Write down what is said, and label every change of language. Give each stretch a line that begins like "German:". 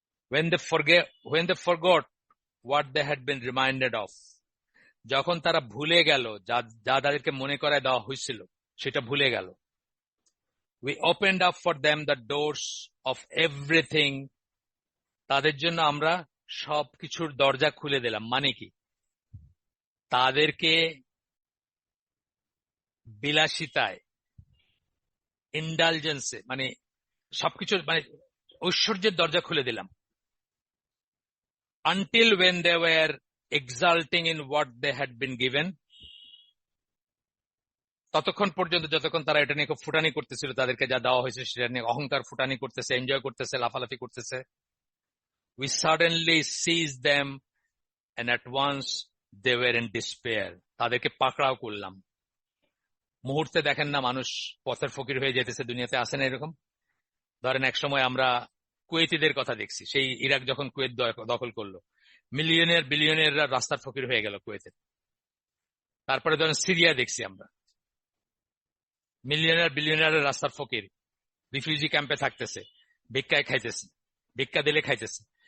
English: when they forgot what they had been reminded of,
Bangla: যখন তারা ভুলে গেল যা তাদেরকে মনে করায় দেওয়া হয়েছিল সেটা ভুলে গেল।
English: we opened up for them the doors of everything,
Bangla: তাদের জন্য আমরা সবকিছুর দরজা খুলে দিলাম। মানে কি? তাদেরকে বিলাসিতায়, ইন্ডালজেন্সে, মানে সবকিছুর মানে ঐশ্বর্যের দরজা খুলে দিলাম।
English: until when they were exulting in what they had been given,
Bangla: ততক্ষণ পর্যন্ত যতক্ষণ তারা এটা নিয়ে খুব ফুটানি করতেছিল, তাদেরকে যা দেওয়া হয়েছে সেটা নিয়ে অহংকার ফুটানি করতেছে, এনজয় করতেছে, লাফালাফি করতেছে।
English: We suddenly seized them and at once they were in despair.
Bangla: তাদেরকে পাকড়াও করলাম। মুহূর্তে দেখেন না মানুষ পথের ফকির হয়ে যেতেছে, দুনিয়াতে আসে না এরকম? ধরেন এক সময় আমরা কুয়েতিদের কথা দেখছি, সেই ইরাক যখন কুয়েত দখল করলো, মিলিয়নের বিলিয়নেররা রাস্তার ফকির হয়ে গেল কুয়েতে। তারপরে ধরেন সিরিয়া দেখছি আমরা, মিলিয়নের বিলিয়নের রাস্তার ফকির, রিফিউজি ক্যাম্পে থাকতেছে, ভিক্ষায় খাইতেছে, ভিক্ষা দিলে খাইতেছে।